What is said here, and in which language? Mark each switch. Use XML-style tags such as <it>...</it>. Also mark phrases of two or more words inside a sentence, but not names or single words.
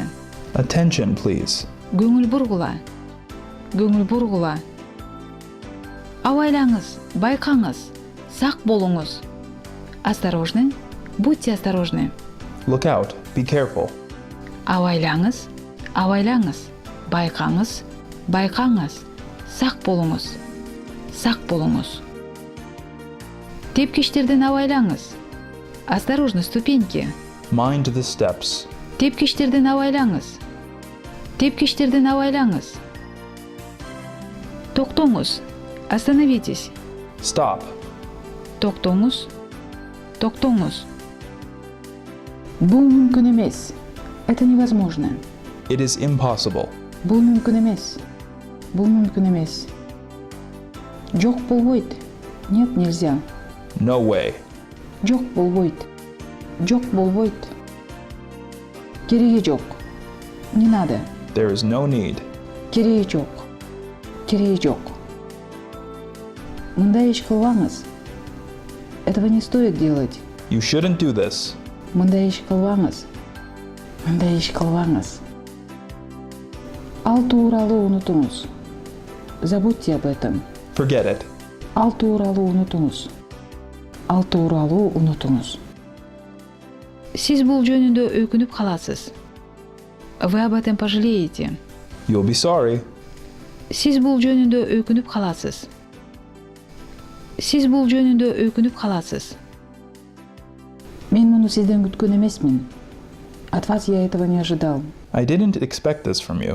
<en>Attention, please.</en> <ky>Көңүл бургула. Көңүл бургула. Абайлаңыз, байкаңыз, сак болуңуз.</ky> <ru>Осторожны, будьте осторожны.</ru> <en>Look out, be careful.</en> <ky>Абайлаңыз, абайлаңыз, байкаңыз, байкаңыз, сак болуңуз. Сак болуңуз. Тепкичтерден абайлаңыз.</ky> <ru>Осторожно, ступеньки.</ru> <en>Mind the steps.</en> <ky>Тепкичтерден абайлаңыз. Тепкичтерден абайлаңыз. Токтоңуз. Остановитесь.</ky> <en>Stop.</en> <ky>Токтоңуз. Токтоңуз. Бул мүмкүн эмес.</ky> <ru>Это невозможно.</ru> <en>It is impossible.</en> <ky>Бул мүмкүн эмес. Бул мүмкүн эмес. Жок болбойт.</ky> <ru>Нет, нельзя.</ru> <en>No way.</en> <ky>Жок болбойт. Жок болбойт. Кереги жок.</ky> <ru>Не надо.</ru> <en>There is no need.</en> <ky>Кереги жок. Кереги жок. Мындай иш кылбаңыз.</ky> <ru>Этого не стоит делать.</ru> <en>You shouldn't do this.</en> <ky>Мындай иш кылбаңыз. Мындай иш кылбаңыз. Ал тууралуу унутуңуз.</ky> <ru>Забудьте об этом.</ru> <en>Forget it.</en> <ky>Ал тууралуу унутуңуз. Ал тууралуу унутуңуз. Сиз бул жөнүндө өкүнүп каласыз.</ky> <ru>Вы об этом пожалеете.</ru> <en>You'll be sorry.</en> <ky>Сиз бул жөнүндө өкүнүп каласыз. Сиз бул жөнүндө өкүнүп каласыз. Мен муну сизден күткөн эмесмин.</ky> <ru>От вас я этого не ожидал.</ru> <en>I didn't expect this from you.</en>